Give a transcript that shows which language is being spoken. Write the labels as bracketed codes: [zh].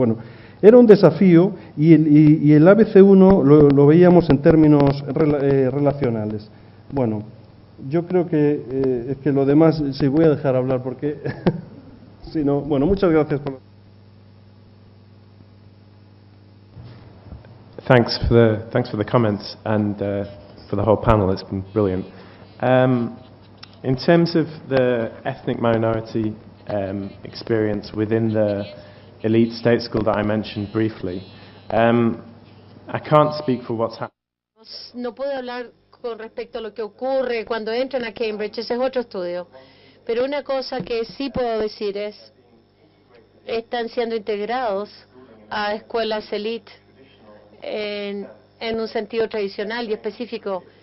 [es] Bueno, era un desafío y el ABC1 lo veíamos en términos relacionales. Bueno, yo creo que es que lo demás sí voy a dejar hablar porque si no, bueno, muchas gracias por [en] Thanks for the comments and for the whole panel. It's been brilliant. In terms of the ethnic minority experience within the elite state school that I mentioned briefly, I can't speak for what's happening. [es] No puedo hablar con respecto a lo que ocurre cuando entran a Cambridge, ese es otro estudio. Pero una cosa que sí puedo decir es, están siendo integrados a escuelas elite en un sentido tradicional y específico.